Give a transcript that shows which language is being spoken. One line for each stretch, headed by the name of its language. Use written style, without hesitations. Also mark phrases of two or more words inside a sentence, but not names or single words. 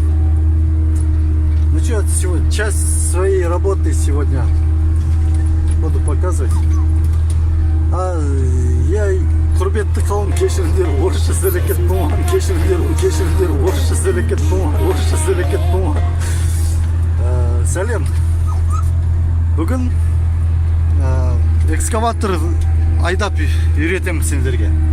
Russian: Ну что, часть своей работы сегодня буду показывать.
Kazakh: Я құрметті қауым, кешіріңдер, орысша сөйлеген болмаған, кешіріңдер, орысша сөйлеген болмаған. Сәлем. Бүгін экскаватор айдап үйретемін сендерге.